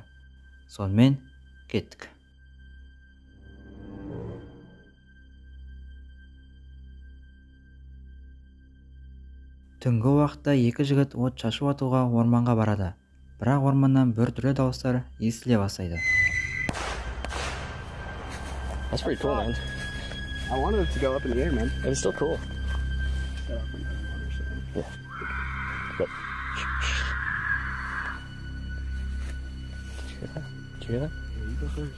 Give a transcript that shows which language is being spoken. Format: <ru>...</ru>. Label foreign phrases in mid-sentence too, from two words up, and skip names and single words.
<kk>Сонымен кеттік. Түнгі уақытта екі жігіт от шашып атуға орманға барады. Бірақ орманнан бір түрлі дауыстар естіле бастайды.</kk> <en>That's pretty cool, man. I wanted it to go up in the air, man. It's still cool. Yeah. But, Did you hear that? Did you hear that? Yeah, you go first.</en>